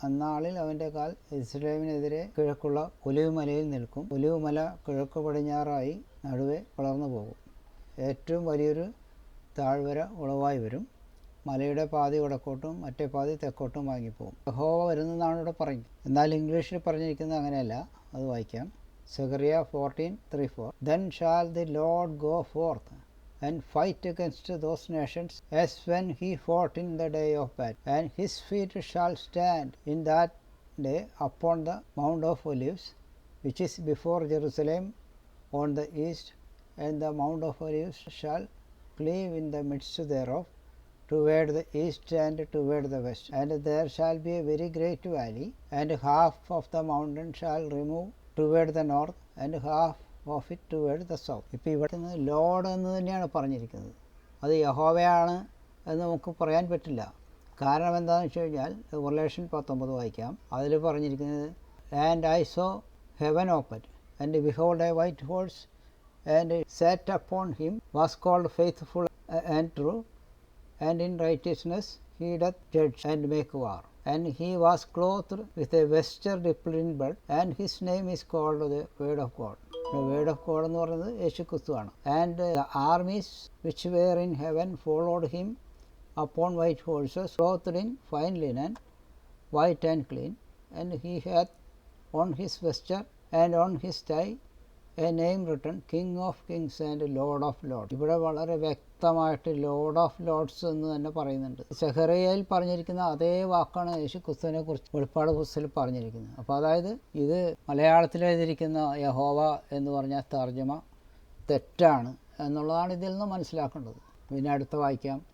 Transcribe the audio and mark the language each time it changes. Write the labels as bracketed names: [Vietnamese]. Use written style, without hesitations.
[Malayalam] അന്നാളിൽ അവൻ്റെ കാൽ യെരൂശലേമിനെതിരെ കിഴക്കുള്ള ഒലിവ് മലയിൽ നിൽക്കും. ഒലിവ് മല കിഴക്ക് പടിഞ്ഞാറായി നടുവെ പിളർന്നു പോകും. ഏറ്റവും വലിയൊരു താഴ്വര ഉളവായി വരും. മലയുടെ പാതി വടക്കോട്ടും മറ്റേ പാതി തെക്കോട്ടും വാങ്ങിപ്പോകും. യഹോവ വരുന്നതാണ് ഇവിടെ പറഞ്ഞു. എന്നാൽ ഇംഗ്ലീഷിൽ പറഞ്ഞിരിക്കുന്നത് അങ്ങനെയല്ല. അത് വായിക്കാം. [English] സഖറിയ 14:3-4, Then shall the Lord go forth and fight against those nations as when he fought in the day of battle, and his feet shall stand in that day upon the Mount of Olives, which is before Jerusalem on the east, and the Mount of Olives shall cleave in the midst thereof, toward the east and toward the west, and there shall be a very great valley, and half of the mountain shall remove toward the north, and half of it toward the south. [Malayalam] ഇപ്പോൾ ഇവിടെ load എന്ന് തന്നെയാണ് പറഞ്ഞിരിക്കുന്നത്. അത് യഹോവയാണ് എന്ന് നമുക്ക് പറയാൻ പറ്റില്ല. കാരണം എന്താണെന്ന് വെച്ച് കഴിഞ്ഞാൽ റിവലേഷൻ 19 വായിക്കാം. അതിൽ പറഞ്ഞിരിക്കുന്നത്, [English] And I saw heaven open and behold a white horse and sat upon him was called faithful and true, and in righteousness he doth judge and make war. And he was clothed with a vesture dipped in blood, and his name is called the Word of God. The Word of God [Malayalam] എന്ന് പറയുന്നത് യേശുക്രിസ്തുവാണ്. [English] And the armies which were in heaven followed him upon white horses, clothed in fine linen, white and clean. And he hath on his vesture and on his thigh a name written, King of Kings and Lord of Lords. [Malayalam] ഇവിടെ വളരെ വ്യക്തമായിട്ട് Lord of Lord's എന്ന് തന്നെ പറയുന്നുണ്ട്. സഖറിയയിൽ പറഞ്ഞിരിക്കുന്ന അതേ വാക്കാണ് യേശു ക്രിസ്തുവിനെ കുറിച്ച് വെളിപ്പാട് പുസ്തകത്തിൽ പറഞ്ഞിരിക്കുന്നത്. അപ്പോൾ അതായത് ഇത് മലയാളത്തിൽ എഴുതിയിരിക്കുന്ന യഹോവ എന്ന് പറഞ്ഞ തർജ്ജമ തെറ്റാണ് എന്നുള്ളതാണ് ഇതിൽ നിന്ന് മനസ്സിലാക്കേണ്ടത്. പിന്നെ അടുത്ത വായിക്കാം.